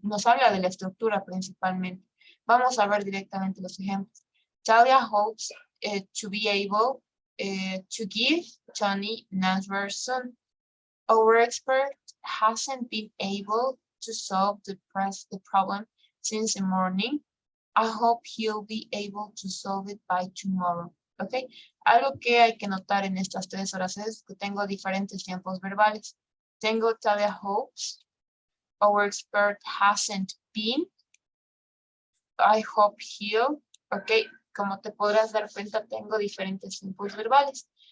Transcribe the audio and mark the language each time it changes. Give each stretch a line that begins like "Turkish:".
Spanish: Nos habla de la estructura principalmente. Vamos a ver directamente los ejemplos.
English: Talia hopes to be able to give Tony an answer soon. Our expert hasn't been able to solve the problem since the morning. I hope he'll be able to solve it by tomorrow. ¿Ok?
Spanish: Algo que hay que notar en estas 3 horas es que tengo diferentes tiempos verbales. Tengo
English: Talia hopes. Our expert hasn't been. I hope he'll. ¿Ok?
Spanish: Como te podrás dar cuenta, tengo diferentes tiempos verbales.